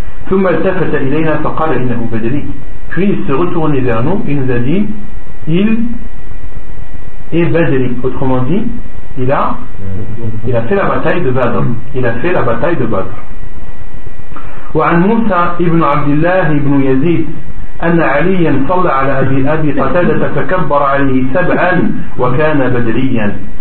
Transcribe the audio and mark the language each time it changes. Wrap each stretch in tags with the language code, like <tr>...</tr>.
<ar>ثم التفت إلينا فقال إنه بدري.</ar> <fr>Puis il se retournait vers nous et nous a dit il et Badr, autrement dit il a fait la bataille de Badr.</fr> <ar>وعن موسى ابن عبد الله ابن يزيد أن عليا صلى على أبي قتادة فكبر عليه سبعا وكان بدريا.</ar>